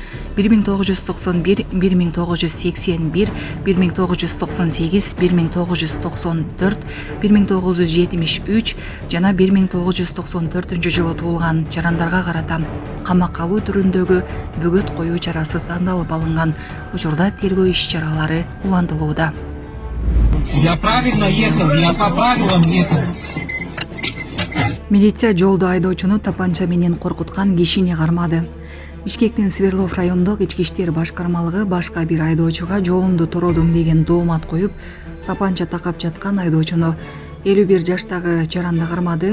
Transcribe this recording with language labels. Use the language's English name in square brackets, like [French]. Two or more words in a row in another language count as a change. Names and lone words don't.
[Kyrgyz] 1991, 1981, 1998, 1994, 1973 жана 1994-жылы туулган жарандарга карата камакка алуу түрүндөгү бөгөт коюу чарасы тандалып алынган. Учурда тергөө иш-чаралары улантылууда. [Russian] Я правильно ехал, я по правилам ехал. [Kyrgyz] Милиция жолдо айдоочуну тапанча менен коркуткан кишини кармады. Бишкектин Сверлов райондук ички иштер башкармалыгы башка бир айдоочуга жолумду тоrodуң деген доомат коюп, тапанча такап жаткан айдоочуну 51 жаштагы жаранда кармады.